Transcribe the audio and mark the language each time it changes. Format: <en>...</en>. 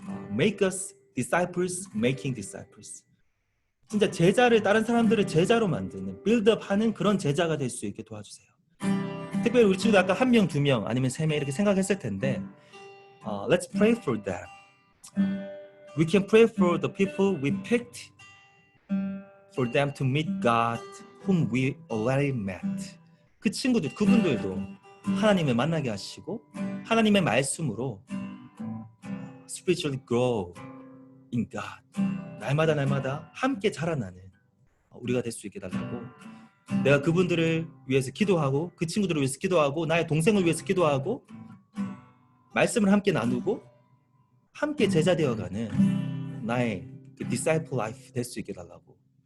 <en>Make us disciples, making disciples.</en> <ko>진짜 제자를 다른 사람들을 제자로 만드는 빌드업하는 그런 제자가 될 수 있게 도와주세요. 특별히 우리 친구들 아까 1명, 2명 아니면 3명 이렇게 생각했을 텐데</ko> <en>let's pray for them. We can pray for the people we picked for them to meet God whom we already met.</en> <ko>그 친구들, 그분들도 하나님을 만나게 하시고 하나님의 말씀으로</ko> <en>spiritually grow in God.</en> <ko>날마다 함께 자라나는 우리가 될 수 있게 달라고. 내가 그분들을 위해서 기도하고 그 친구들을 위해서 기도하고 나의 동생을 위해서 기도하고 말씀을 함께 나누고 함께 제자 되어가는 나의 그 disciple life 될 수 있게 달라고.</ko>